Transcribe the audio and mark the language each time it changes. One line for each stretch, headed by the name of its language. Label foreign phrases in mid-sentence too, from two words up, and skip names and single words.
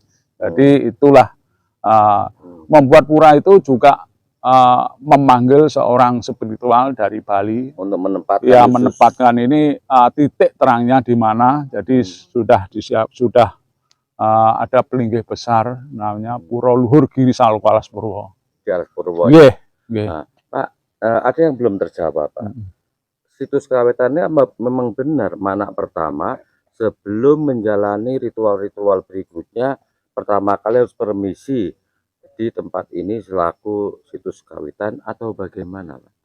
Indonesian: Jadi itulah membuat pura itu juga memanggil seorang spiritual dari Bali untuk menempatkan menempatkan ini titik terangnya di mana. Jadi sudah ada pelinggih besar namanya Pura Luhur Giri Saloka Alas Purwo. Di Alas Purwo. Pak, ada yang belum terjawab, Pak. Situs kawitannya memang benar mana pertama sebelum menjalani ritual-ritual berikutnya, pertama kali harus permisi di tempat ini selaku situs kawitan atau bagaimana, Pak?